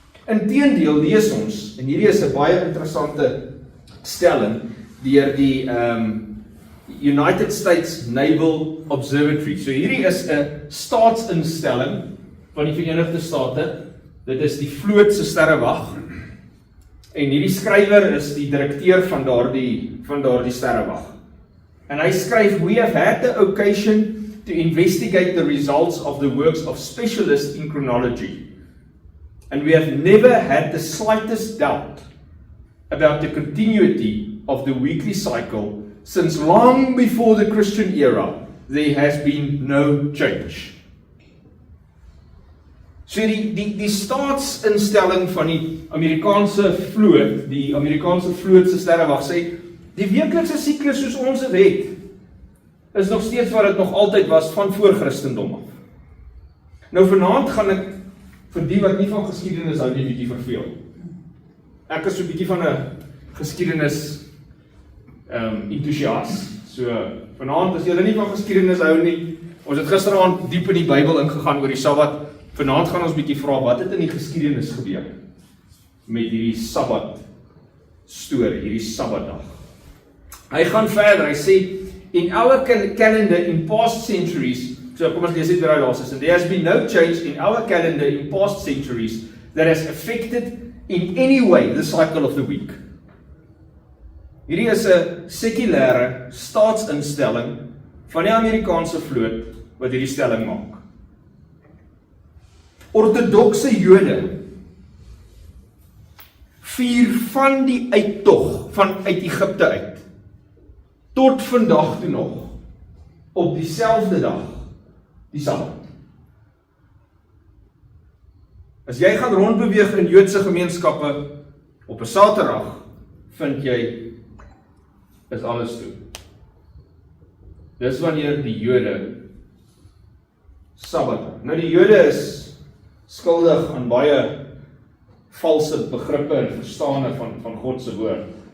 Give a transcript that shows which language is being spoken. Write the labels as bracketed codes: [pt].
[af] Inteendeel lees ons, en hierdie is 'n baie interessante stelling deur die United States Naval Observatory. So hierdie is 'n staatsinstelling van die Verenigde State. Dit is die vloot se sterrewag. En hierdie skrywer is die direkteur van daardie sterrewag. En hy skryf, [en] "We have had the occasion to investigate the results of the works of specialists in chronology. And we have never had the slightest doubt about the continuity of the weekly cycle since long before the Christian era there has been no change." [af] So die staatsinstelling van die Amerikaanse vloot se sterrewag sê, die weeklikse siklus soos ons dit het, is nog steeds wat dit nog altyd was van voor Christendom af. Nou vanaand gaan ek vir die wat nie van geskiedenis hou nie bietjie verveel. Ek is so 'n bietjie van 'n geskiedenis entoesiast. So vanaand as julle nie van geskiedenis hou nie, ons het gisteraand diep in die Bybel ingegaan oor die Sabbat. Vanaand gaan ons bietjie vra wat het in die geskiedenis gebeur met hierdie Sabbat storie, hierdie Sabbatdag. Hy gaan verder, hy sê, [en] "In our calendar in past centuries," [af] so kom ons lees dit weer uit daar, [en] "and there has been no change in our calendar in past centuries that has affected in any way the cycle of the week." [af] Hierdie is 'n sekulêre staatsinstelling van die Amerikaanse vloot wat hierdie stelling maak. Ortodokse Jode vier van die uittog uit Egipte uit tot vandag toe nog op dieselfde dag, die Sabbat. As jy gaan rondbeweeg in Joodse gemeenskappe op 'n Saterdag, vind jy is alles toe. Dis wanneer die Jode Sabbat hou. Nou die Jode is skuldig aan baie valse begrippe en verstande van God se woord.